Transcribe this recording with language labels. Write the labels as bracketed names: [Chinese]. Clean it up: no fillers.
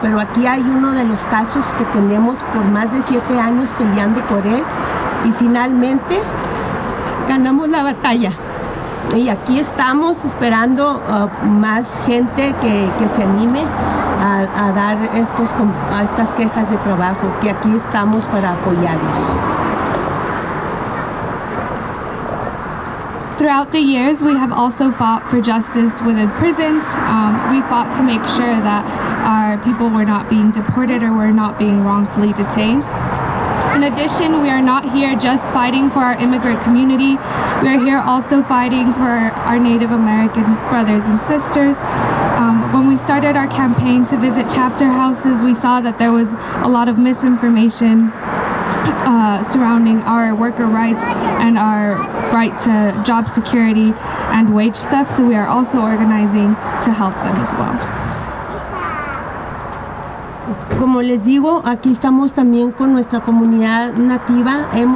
[Spanish] Pero aquí hay uno de los casos que tenemos por más de 7 años peleando por él, y finalmente ganamos la batalla. Y aquí estamos esperando más gente que se anime a dar estas quejas de trabajo, que aquí estamos para apoyarlos. [English] Throughout the years, we have also fought for justice within prisons. We fought to make sure that our people were not being deported or were not being wrongfully detained. In addition, we are not here just fighting for our immigrant community. We are here also fighting for our Native American brothers and sisters. When we started our campaign to visit chapter houses, we saw that there was a lot of misinformation surrounding our worker rights and our right to job security and wage theft, so we are also organizing to help them as well. [Spanish] Como les digo, aquí estamos también con nuestra comunidad nativa.